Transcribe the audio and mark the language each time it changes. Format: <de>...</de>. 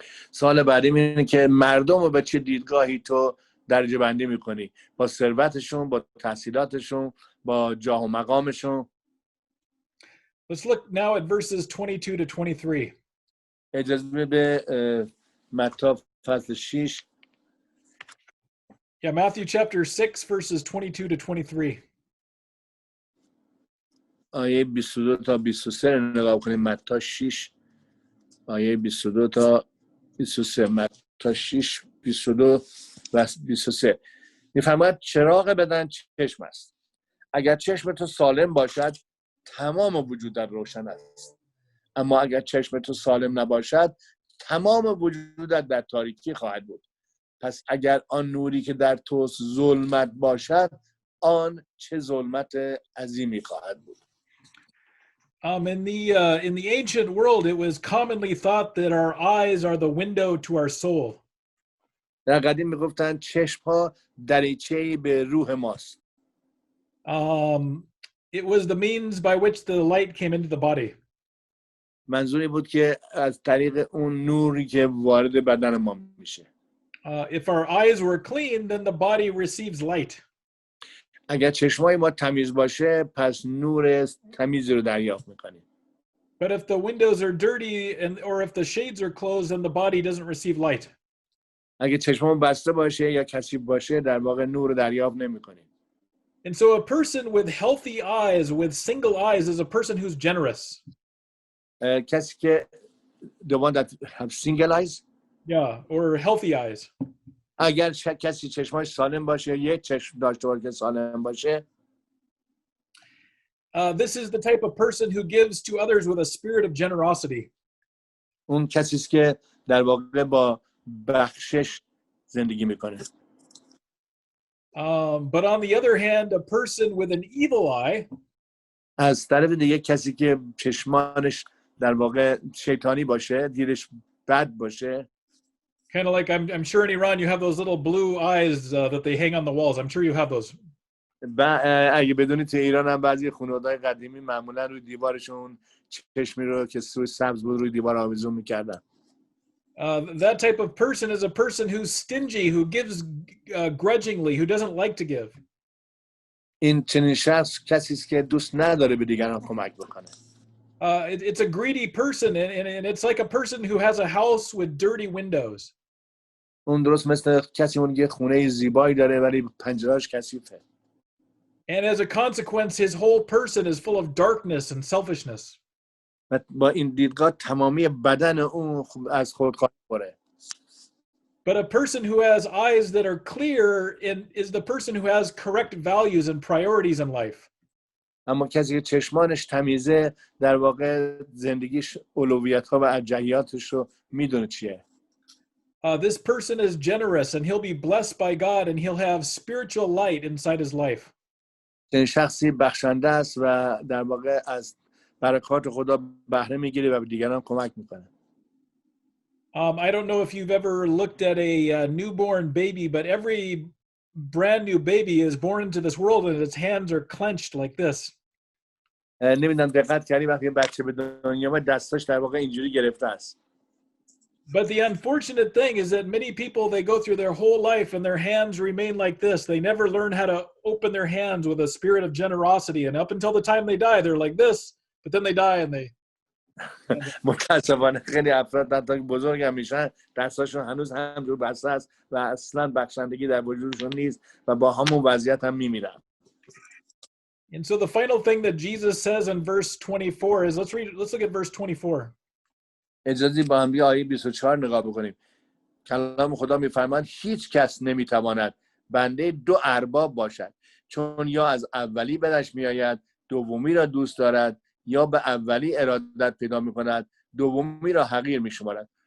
<fa>سوال بعدی اینه که مردم رو به چه دیدگاهی تو درجه بندی میکنی؟ با ثروتشون، با تحصیلاتشون، با جاه و مقامشون.</fa> <en>Let's look now at verses 22 to 23.</en> <fa>اجازه به متی فصل 6.</fa> <en>Yeah, Matthew chapter 6, verses 22 to 23.</en> <fa>آیه 22 تا 23 رو نگاه کنیم. متی 6 آیه 22 تا 23. متی 6 22 و 23 میفرماید چراغ بدن چشم است. اگر چشم تو سالم باشد تمام وجودت روشن است، اما اگر چشم تو سالم نباشد تمام وجودت در تاریکی خواهد بود. پس اگر آن نوری که در تو ظلمت باشد آن چه ظلمت عظیمی خواهد بود.</fa> <en>In the ancient world, it was commonly thought that our eyes are the window to our soul.</en> <fa>در قدیم میگفتن چشم ها دریچه‌ای به روح ماست.</fa> <en>It was the means by which the light came into the body.</en> <fa>منظوری بود که از طریق اون نوری که وارد بدن ما میشه.</fa> <en>If our eyes were clean, then the body receives light.</en> <fa>اگر چشمای ما تمیز باشه پس نور تمیزی رو دریافت میکنیم.</fa> <en>But if the windows are dirty or if the shades are closed, then the body doesn't receive light.</en> <fa>اگه چشممون بسته باشه یا کثیف باشه در واقع نور رو دریافت نمیکنیم.</fa> <en>And so a person with healthy eyes, with single eyes, is a person who's generous.</en> <fa>کسی که</fa> <en>the one that have single eyes. Yeah, or healthy eyes.</en> <fa>اگر کسی چشماش سالم باشه یک چشم داشته باشه که سالم باشه</fa> <en>This is the type of person who gives to others with a spirit of generosity.</en> <fa>اون کسی است که در واقع با بخشش زندگی میکنه.</fa> <en>But on the other hand, a person with an evil eye</en> <fa>از طرف دیگه کسی که چشمانش در واقع شیطانی باشه، دیدش بد باشه.</fa> <en>kind of like I'm sure in Iran you have those little blue eyes that they hang on the walls. I'm sure you have those.</en> <fa>اگه بدونی تو ایران هم بعضی خانواده‌های قدیمی معمولا روی دیوارشون چشمی رو که سوی سبز بود روی دیوار آویزون میکردن.</fa> <en>That type of person is a person who's stingy, who gives grudgingly, who doesn't like to give.</en> <fa>این چنین شخص کسی است که دوست نداره به دیگران کمک بکنه.</fa> <en>It's a greedy person, and it's like a person who has a house with dirty windows.</en> <fa>اون درست مثل کسی اون یه خونه زیبایی داره ولی پنجره‌اش کثیفه.</fa> <en>And as a consequence, his whole person is full of darkness and selfishness.</en> <fa>و با این دیدگاه تمامی بدن اون از خودکاری پره.</fa> <en>But a person who has eyes that are clear is the person who has correct values and priorities in life.</en> <fa>اما کسی که چشمانش تمیزه در واقع زندگیش اولویت‌ها و ارجحیاتش رو میدونه چیه.</fa> <en>This person is generous and he'll be blessed by God and he'll have spiritual light inside his life.</en> <fa>این شخصی بخشنده است و در واقع از برکات خدا بهره میگیره و به دیگران کمک میکنه.</fa> <en>I don't know if you've ever looked at a newborn baby, but every brand new baby is born into this world and its hands are clenched like this.</en> <fa>نمیدونم دقت کردی وقتی بچه به دنیا اومد دستاش در واقع اینجوری گرفته است.</fa> <en>But the unfortunate thing is that many people, they go through their whole life and their hands remain like this. They never learn how to open their hands with a spirit of generosity. And up until the time they die, they're like this, but then they die and they...</en> <fa>متاسفانه خیلی افراد حتی بزرگ هم میشن دستاشون هنوز هم رو بسته است و اصلا بخشندگی در وجودشون نیست و با همون وضعیت هم میمیرن.</fa> <en>And so the final thing that Jesus says in verse 24 is, let's look at verse 24.</en> <fa>اجازه با هم آیه 24 نگاه بکنیم. کلام خدا میفرماید هیچ کس نمیتواند بنده دو ارباب باشد، چون یا از اولی بدش میآید دومی را دوست دارد، یا به اولی ارادت پیدا میکند دومی را حقیر میشمارد.</fa>